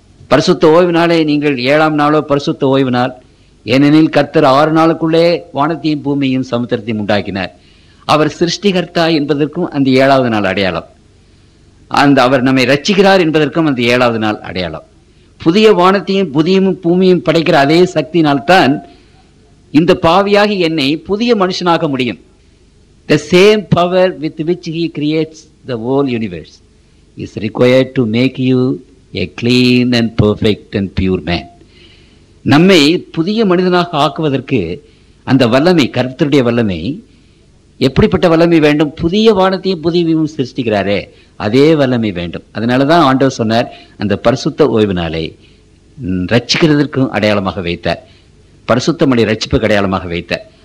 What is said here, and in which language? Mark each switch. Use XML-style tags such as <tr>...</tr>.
<ta>பரிசுத்த ஓய்வு நாளை நீங்கள் 7ஆம் நாளோ பரிசுத்த ஓய்வு நாள், ஏனெனில் கர்த்தர் 6 நாளுக்குள்ளே வானத்தையும் பூமியையும் சமுத்திரத்தையும் உண்டாக்கினார். அவர் சிருஷ்டிகர்த்தா என்பதற்கும் அந்த 7வது நாள் அடையாளம். அவர் நம்மை ரட்சிக்கிறார் என்பதற்கும் அந்த 7வது நாள் அடையாளம். புதிய வானத்தையும் புதிய பூமியும் படைக்கிற அதே சக்தியினால்தான் இந்த பாவியாகி என்னை புதிய மனுஷனாக முடியும்.</ta> <en>The same power with which he creates the whole universe is required to make you a clean and perfect and pure man.</en> <ta>நம்மை புதிய மனிதனாக ஆக்குவதற்கு அந்த வல்லமை, கர்த்தருடைய வல்லமை, எப்படிப்பட்ட வல்லமை வேண்டும்? புதிய வானத்தையும் புதியவையும் சிருஷ்டிக்கிறாரே அதே வல்லமை வேண்டும். அதனாலதான் ஆண்டவர் சொன்னார், அந்த பரிசுத்த ஓய்வு நாளை ரட்சிக்கிறதற்கும் அடையாளமாக வைத்தார், பரிசுத்தமடை ரட்சிப்புக்கு அடையாளமாக வைத்தார்.</ta>